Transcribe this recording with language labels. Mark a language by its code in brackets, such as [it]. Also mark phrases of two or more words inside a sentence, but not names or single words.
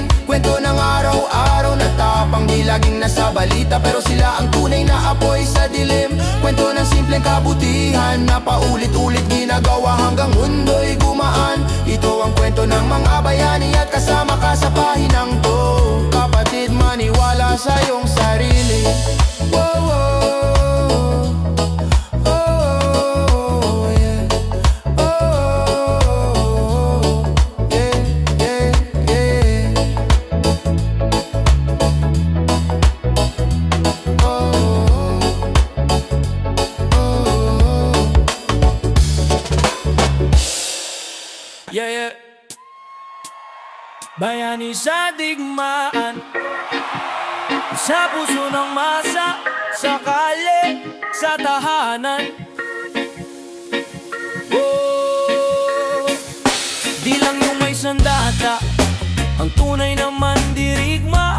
[tl] Kwento ng araw-araw na tapang, di laging nasa balita pero sila ang tunay na apoy sa dilim. Kwento ng simpleng kabutihan na paulit-ulit ginagawa hanggang mundo'y gumaan. Ito ang kwento ng mga bayani at kasama ka sa pahinang to. Kapatid, maniwala sa iyong sarili. [en] Wow, wow. Oh, yeah. Oh, yeah, yeah, yeah. Yeah, yeah. [tl] Bayani sa digmaan, sa puso ng masa, sa kalye, sa tahanan. Oh, di lang yung may sandata ang tunay na mandirigma.